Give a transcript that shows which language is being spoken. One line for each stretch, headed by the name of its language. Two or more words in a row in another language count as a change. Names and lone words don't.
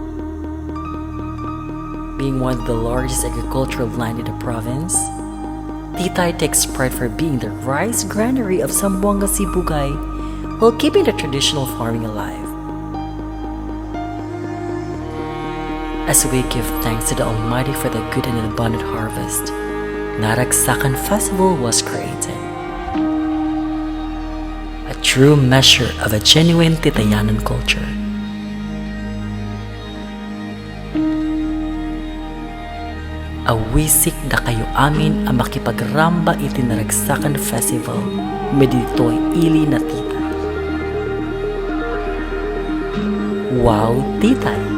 English: Being one of the largest agricultural land in the province, Titay takes pride for being the rice granary of Zamboanga Sibugay while keeping the traditional farming alive. As we give thanks to the Almighty for the good and abundant harvest, Naragsakan Festival was created. A true measure of a genuine Titayanan culture.
Iloko: Awisik na kayo amin ang makipagramba iti Naragsakan Festival meditoy ili na titay.
English: Wow, titay!